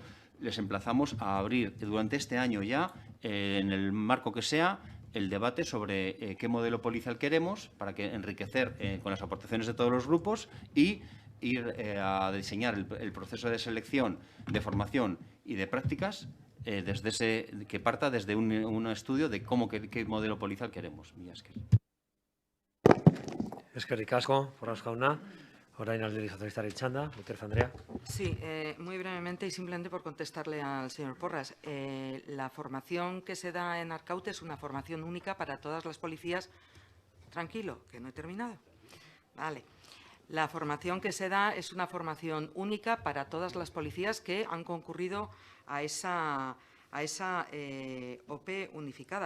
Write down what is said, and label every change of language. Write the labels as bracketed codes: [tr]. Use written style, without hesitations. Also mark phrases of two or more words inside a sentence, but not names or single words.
[es] Les emplazamos a abrir durante este año ya, en el marco que sea, el debate sobre qué modelo policial queremos para que enriquecer con las aportaciones de todos los grupos y ir a diseñar el proceso de selección, de formación y de prácticas que parta desde un estudio de qué modelo policial queremos. [eu] Mila esker. Eskerrik asko, Porras jauna. Orain Alderdi Sozialistaren txanda, Gutiérrez Andrea. [es] Sí, muy brevemente y simplemente por contestarle al señor Porras. La formación que se da en Arkaute es una formación única para todas las policías. Tranquilo, que no he terminado. Vale. La formación que se da es una formación única para todas las policías que han concurrido a esa OPE unificada.